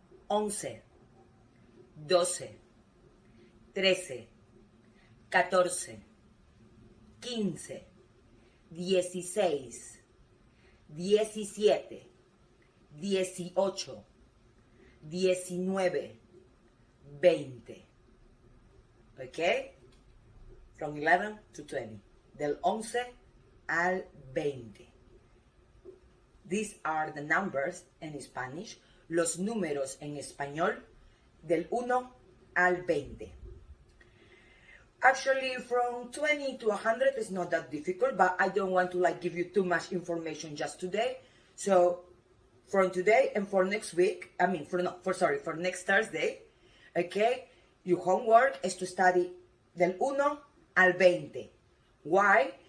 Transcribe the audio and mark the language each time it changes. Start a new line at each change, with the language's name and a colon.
English: 11, 12, 13, 14, 15, 16, 17, 18, 19, 20. Okay? From 11 to 20.
Spanish: Del 11 al 20.
English: These are the numbers in Spanish.
Spanish: Los números en español del 1 al 20.
English: Actually, from 20 to 100 is not that difficult, but I don't want to give you too much information just today. So from today and for next week, for next Thursday, okay, your homework is to study
Spanish: del 1 al 20.
English: Why?